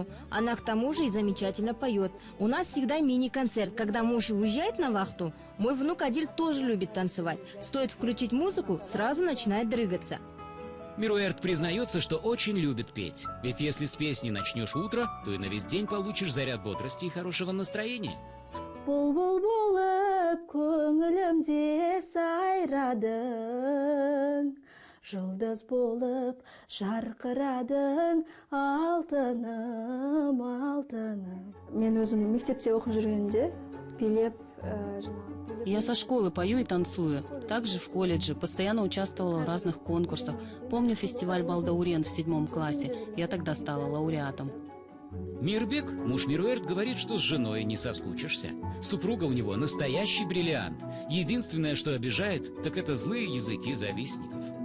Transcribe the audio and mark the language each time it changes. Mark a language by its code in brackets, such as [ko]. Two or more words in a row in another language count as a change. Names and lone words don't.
[ru] Она к тому же и замечательно поет. У нас всегда мини-концерт, когда муж уезжает на вахту. Мой внук Адиль тоже любит танцевать. Стоит включить музыку, сразу начинает дрыгаться. Мируэрт признается, что очень любит петь. Ведь если с песни начнешь утро, то и на весь день получишь заряд бодрости и хорошего настроения. [kk] Бұлбұл болып көңілімде сайрадың, жұлдыз болып жарқырадың, алтыным, алтыным. Мен өзім мектепте оқып жүргенде билеп, [ru] Я со школы пою и танцую. Также в колледже, постоянно участвовала в разных конкурсах. Помню фестиваль «Балдаурен» в 7 классе. Я тогда стала лауреатом. Мирбек, муж Мируэрт, говорит, что с женой не соскучишься. Супруга у него настоящий бриллиант. Единственное, что обижает, так это злые языки завистников.